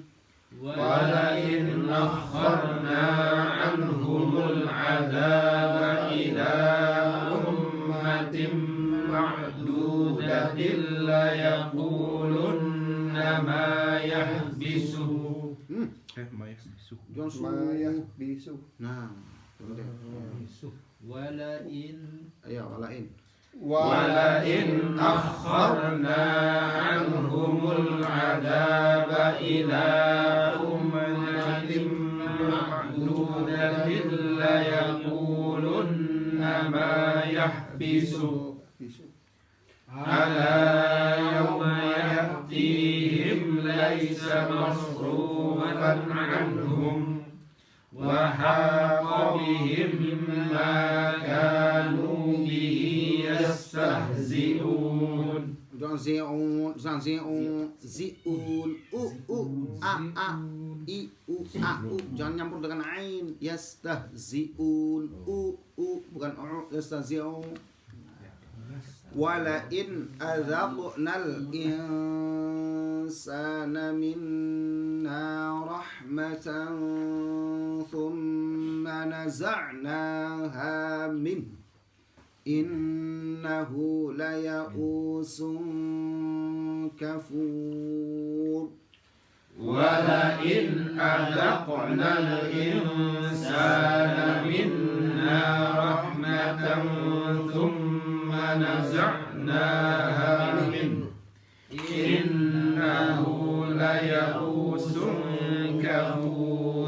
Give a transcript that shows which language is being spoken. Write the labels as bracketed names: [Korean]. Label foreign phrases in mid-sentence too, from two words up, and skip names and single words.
[Arabic] ولئن أخرنا عنهم العذاب إلى أمة معدودة ليقولن ما يحبسه [Banjar] Mayah bisu. Nah, [Arabic] Walain [Banjar] ayo walain. [Arabic] ولئن أخرنا عنهم العذاب إلى أمة معدودة ليقولن ما يحبسه ألا يوم يأتيهم ليس مصروفا عنهم وحاق بهم ما كانوا به يستهزئون Zanziun, ziun, a, i, a, [Banjar] jangan nyampur dengan ain. [Arabic] Yastahziun, bukan yastahziun. ولئن أذقنا الإنسان منا رحمة ثم نزعناها من إنه ليئوس كفور. ولئن أذقنا الإنسان منا رحمة ثم نزعناها منه إنه ليئوس كفور